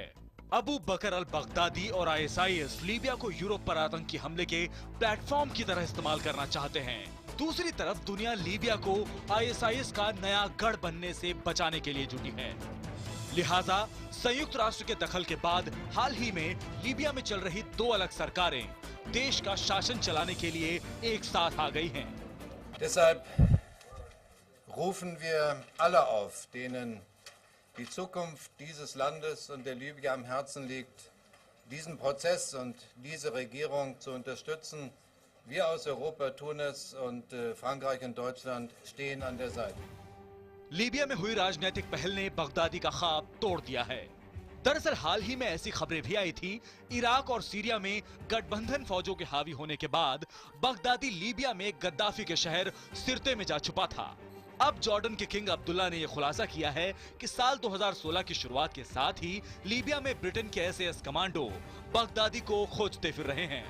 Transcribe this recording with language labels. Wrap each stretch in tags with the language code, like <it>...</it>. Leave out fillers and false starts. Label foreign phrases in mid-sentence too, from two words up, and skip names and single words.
<hi>अबू बकर अल बगदादी और ISIS लीबिया को यूरोप पर आतंकी हमले के प्लेटफॉर्म की तरह इस्तेमाल करना चाहते हैं। दूसरी तरफ दुनिया लीबिया को ISIS का नया गढ़ बनने से बचाने के लिए जुटी है। लिहाजा संयुक्त राष्ट्र के दखल के बाद हाल ही में लीबिया में चल रही 2 अलग सरकारें देश का शासन चलाने के लिए एक साथ आ गई हैं।</hi> <de>Deshalb rufen wir alle auf, denen die Zukunft dieses Landes und der Libyen am Herzen liegt, diesen Prozess und diese Regierung zu unterstützen. Wir aus Europa tun es und Frankreich und Deutschland stehen an der Seite.</de> <hi>लीबिया में हुई राजनीतिक पहल ने बगदादी का ख्वाब तोड़ दिया है। दरअसल हाल ही में ऐसी खबरें भी आई थी, इराक और सीरिया में गठबंधन फौजों के हावी होने के बाद बगदादी लीबिया में गद्दाफी के शहर सिरते में जा छुपा था। अब जॉर्डन के किंग अब्दुल्ला ने यह खुलासा किया है कि साल 2016 की शुरुआत के साथ ही लीबिया में ब्रिटेन के SAS कमांडो बगदादी को खोजते फिर रहे हैं।</hi>